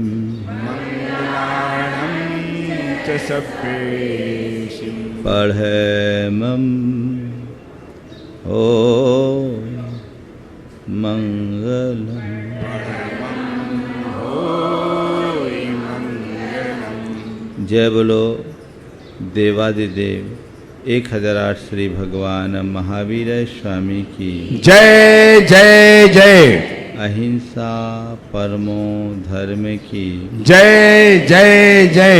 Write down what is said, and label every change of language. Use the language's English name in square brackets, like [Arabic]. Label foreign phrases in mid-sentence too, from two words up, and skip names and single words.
[Prakrit languages] Mangalam cha Savvesim Padhamam O Mangalam Hoi Mangalam [Hindi] जय बोलो देवादिदेव 1008 श्री भगवान महावीर स्वामी की जय जय जय [Sanskrit] अहिंसा परमो धर्म [Hindi] की जय जय जय